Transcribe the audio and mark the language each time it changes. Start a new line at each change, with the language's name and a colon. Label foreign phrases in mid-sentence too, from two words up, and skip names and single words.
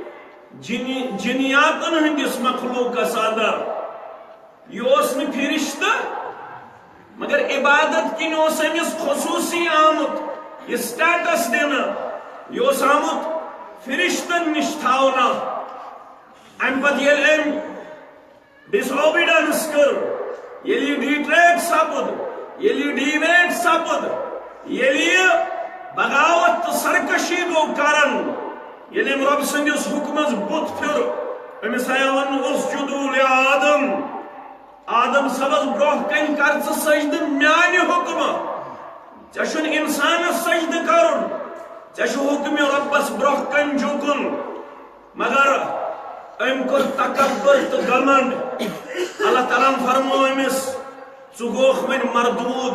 Kashmiri: جِنیاتن ہٕنٛدِس مخلوقس اندر یہ اوس نہٕ فرشتہٕ مگر عبادت کِنۍ اوس أمِس خصوٗصی آمُت یہ سٹیٹس دِنہٕ یہ اوس آمُت فرشتن نِش تھاونہٕ امہِ پتہٕ ییٚلہِ أمۍ ڈِسوبیڈنس کٔر ییٚلہِ یہِ ڈِٹریٹ سپُد ییٚلہِ یہِ ڈیویٹ سپُد ییٚلہِ یہِ بغاوت تو سرکشی گو کرن ییٚلہِ أمۍ رۄبہٕ سٕنٛدِس حُکمس بُتھ پھِر أمِس آیا وننہٕ
Arabic: اسجدوا لآدم
Kashmiri: آدم صبس برونٛہہ کنہِ کر ژٕ سجدٕ میانہِ حُکمہٕ ژےٚ چھُنہٕ انسانس سجدٕ کرُن ژےٚ چھُ حُکمہِ رۄبس برونٛہہ کنہِ جُکُن مگر أمۍ کوٚر تکبر تہٕ گمنڈ اللہ تعالیٰ ہن فرمو أمِس ژٕ گوکھ وۄنۍ مردوٗد